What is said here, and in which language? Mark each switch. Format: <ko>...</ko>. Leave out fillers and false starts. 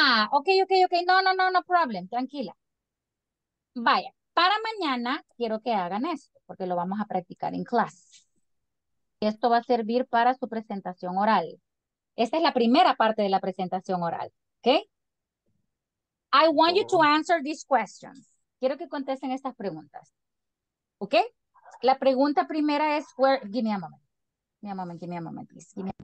<en>Ok. No problem, tranquila.</en> <es>Vaya, para mañana quiero que hagan esto, porque lo vamos a practicar en clase. Esto va a servir para su presentación oral. Esta es la primera parte de la presentación oral, ¿ok?</es> <en>I want you to answer these questions.</en> <es>Quiero que contesten estas preguntas, ¿ok? La pregunta primera es,</es> <en>give me a moment, please.</en>